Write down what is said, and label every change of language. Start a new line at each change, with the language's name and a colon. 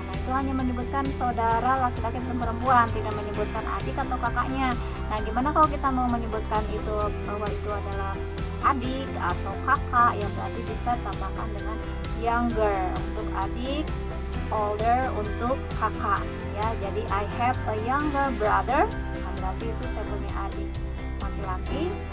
Indonesian: Nah, itu hanya menyebutkan saudara laki-laki dan perempuan, tidak menyebutkan adik atau kakaknya. Nah, gimana kalau kita mau menyebutkan itu bahwa itu adalah adik atau kakak, ya berarti bisa tambahkan dengan younger untuk adik, older untuk kakak ya.
English: Jadi I have a younger brother.
Indonesian: Nah, berarti itu saya punya adik laki-laki.